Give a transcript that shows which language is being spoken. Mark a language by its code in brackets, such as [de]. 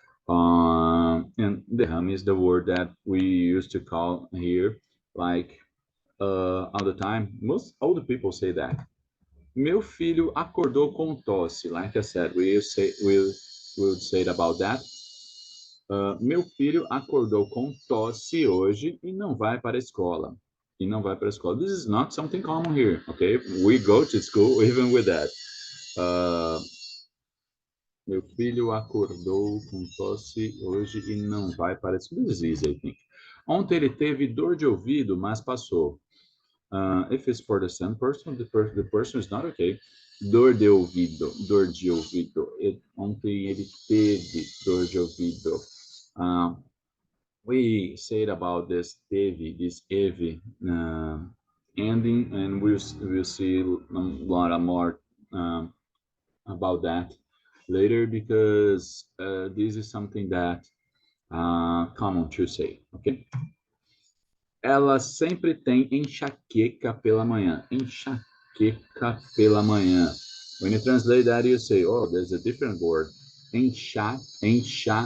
[en] And derrame is the word that we used to call here, like all the time. Most older people say that. [pt] Meu filho acordou com tosse. [en] Like I said, we'll say it about that. [pt] Meu filho acordou com tosse hoje e não vai para a escola. E não vai para a escola. [en] This is not something common here, okay? We go to school even with that. [pt] Meu filho acordou com tosse hoje e não vai para a escola. [en] This is easy, I think. [pt] Ontem ele teve dor de ouvido, mas passou. [en] If it's for the same person, the person is not okay. [pt] Dor de ouvido, dor de ouvido. Ontem ele teve dor de ouvido. [en] We said about this teve, this eve ending, and we'll see a lot more about that later because this is something that common to say, okay? [pt] Ela sempre tem enxaqueca pela manhã. Enxaqueca pela manhã. [en] When you translate that, you say, oh, there's a different word. Enxaqueca.